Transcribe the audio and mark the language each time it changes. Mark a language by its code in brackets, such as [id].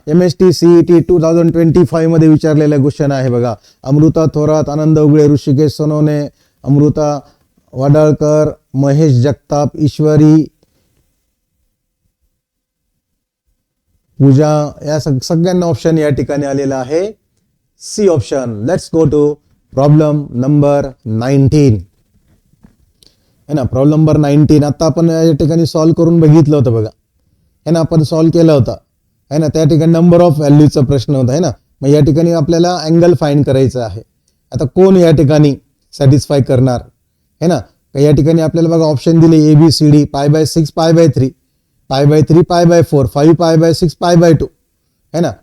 [mr] MST CET 2025 मध्ये विचारलेला question आहे बघा. अमृता थोरात, आनंद उगळे, ऋषिकेश सोनवणे, अमृता वाडाळकर, महेश जगताप, ईश्वरी, पूजा या सगळ्यांना ऑप्शन या ठिकाणी आलेला आहे C option. [en] Let's go to problem number 19 है ना. [mr] प्रॉब्लेम नंबर 19 आता आपण या ठिकाणी सॉल्व्ह करून बघितलं होतं बघा है ना. आपण सॉल्व्ह केलं होतं है ना. त्या ठिकाणी नंबर ऑफ व्हॅल्यूचा प्रश्न होता है ना. मग या ठिकाणी आपल्याला अँगल फाइंड करायचं आहे. आता कोण या ठिकाणी सॅटिस्फाय करणार है ना. या ठिकाणी आपल्याला बघा ऑप्शन दिले ABCD π/6 π/3 π/3 π/4 5 π/6 π/2 है ना.